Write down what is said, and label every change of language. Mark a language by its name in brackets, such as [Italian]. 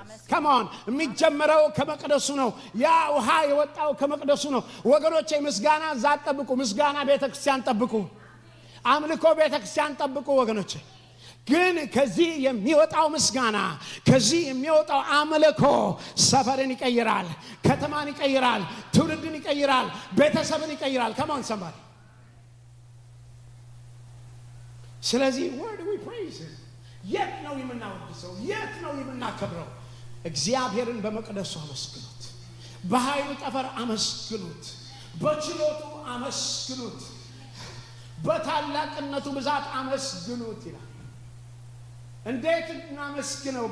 [Amharic] ከማን የሚጀመረው? ከመቅደሱ ነው። ያ ውሃ የወጣው ከመቅደሱ ነው ወገኖቼ። ምስጋና እዛ ጠብቁ። ምስጋና ቤተክርስቲያን ጠብቁ። አምልኮ ቤተክርስቲያን ጠብቁ ወገኖቼ። ግን ከዚህ የሚወጣው ምስጋና ከዚህ የሚወጣው አምልኮ ሰፈርን ይቀይራል፣ ከተማን ይቀይራል፣ ትውልድን ይቀይራል፣ ቤተሰብን ይቀይራል። ከማን ሰማል? ስለዚህ [English] where do we praise him? [Amharic] የት ነው የምናወድሰው? የት ነው የምናከብረው? እግዚአብሔርን በመቅደሱ አመስግኑት፣ በኃይሉ ጠፈር አመስግኑት፣ በችሎቱ አመስግኑት፣ በታላቅነቱ ብዛት አመስግኑት ይላል። እንዴት እናመስግነው?